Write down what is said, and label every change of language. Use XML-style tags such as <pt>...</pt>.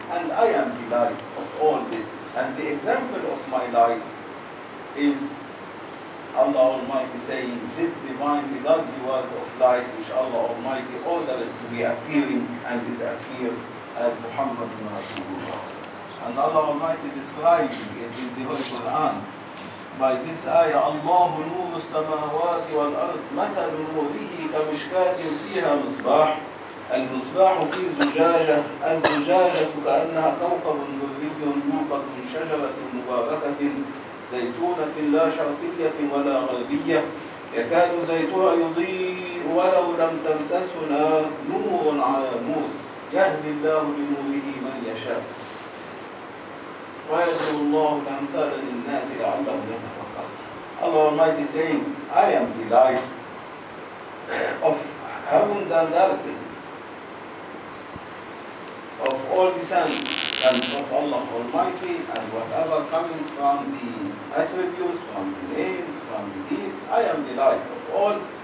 <en>And I am the light of all this. And the example of my light is Allah Almighty saying, this divine, the godly word of light which Allah Almighty ordered to be appearing and disappear as Muhammad-ur-Rasul. And Allah Almighty describing it in the Holy Quran by this ayah,</en> <ar>Allahu nuru as-samawati wal-ard, mathalu nurihi kamishkatin fiha misbah, المصباح في زجاجة، الزجاجة كأنها كوكب دري يوقد من شجرة مباركة زيتونة لا شرقية ولا غربية يكاد زيتها يضيء ولو لم تمسسه نار نور على نور يهدي الله لنوره من يشاء ويضرب الله الأمثال للناس لعلهم يتفكرون.</ar> <en>Allah Almighty saying, I am the light of heavens and earths, of all descendants and of Allah Almighty, and whatever coming from the attributes, from the names, from the deeds, I am the light of all.</en>